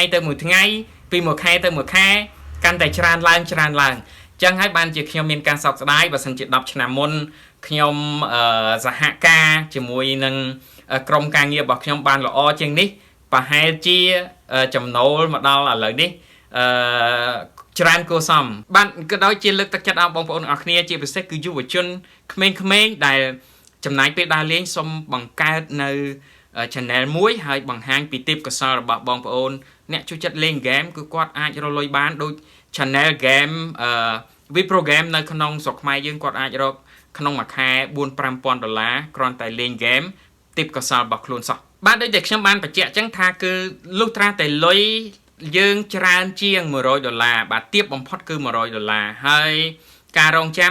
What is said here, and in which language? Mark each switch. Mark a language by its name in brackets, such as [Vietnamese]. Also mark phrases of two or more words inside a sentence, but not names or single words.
[Khmer] ទៅមួយថ្ងៃពីមួយខែទៅមួយខែកាន់តែច្រើនឡើងចឹងហើយបានជាខ្ញុំមានការសោកស្ដាយបើសិនជា10ឆ្នាំមុនខ្ញុំសហការជាមួយនឹងក្រុមការងាររបស់ខ្ញុំបានល្អជាងនេះប្រហែលជាចំណូលមកដល់ឥឡូវនេះច្រើនគួរសមបានក៏ដោយជាលើកទឹកចិត្តដល់បងប្អូនអរគ្នាជាពិសេសគឺយុវ ជនក្មេងៗដែលចំណាយពេលដើរលេងសូមបង្កើតនៅ channel មួយហើយបង្ហាញពីទេពកោសល្យរបស់បងប្អូនអ្នកចូលចិត្តលេង game គឺគាត់អាចរកលុយបានដូច channel game we program នៅក្នុងស្រុកខ្មែរយើងគាត់អាចរកក្នុង មួយខែ $4-5,000 គ្រាន់តែលេង game ទេពកោសល្យរបស់ខ្លួនសោះបាទដូចតែខ្ញុំបានបញ្ជាក់ចឹងថាគឺលុះត្រាតែលុយយើងច្រើនជាង$100បាទទាបបំផុតគឺ$100ហើយការរងចាំ